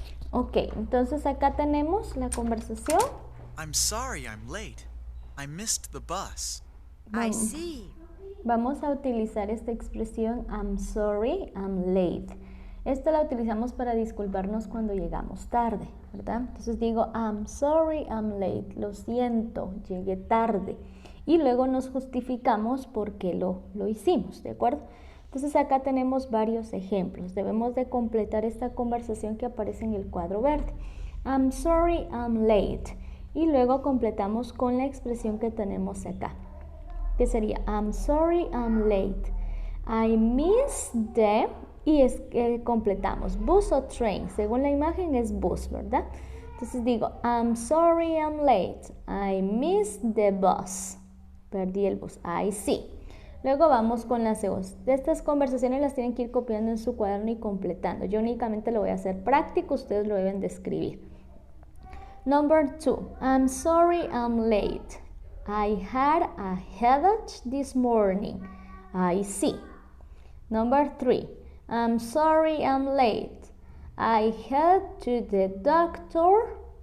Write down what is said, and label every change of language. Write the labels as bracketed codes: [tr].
[es] Ok, entonces acá tenemos la conversación. [en] I'm sorry I'm late. I missed the bus. I see. [es] Vamos a utilizar esta expresión [en] I'm sorry, I'm late. [es] Esta la utilizamos para disculparnos cuando llegamos tarde, ¿verdad? Entonces digo [en] I'm sorry, I'm late. [es] Lo siento, llegué tarde. Y luego nos justificamos por qué lo hicimos, ¿de acuerdo? Entonces acá tenemos varios ejemplos. Debemos de completar esta conversación que aparece en el cuadro verde. [en] I'm sorry, I'm late. [es] Y luego completamos con la expresión que tenemos acá, que sería [en] I'm sorry, I'm late. I missed the, [es] y completamos [en] bus o train. [es] Según la imagen es bus, ¿verdad? Entonces digo [en] I'm sorry, I'm late. I missed the bus. [es] Perdí el bus. [en] I see. [es] Luego vamos con las segunda. De estas conversaciones las tienen que ir copiando en su cuaderno y completando. Yo únicamente lo voy a hacer práctico, ustedes lo deben de escribir. [en] Number 2. I'm sorry, I'm late. I had a headache this morning. I see. Number 3. I'm sorry, I'm late. I had to the doctor.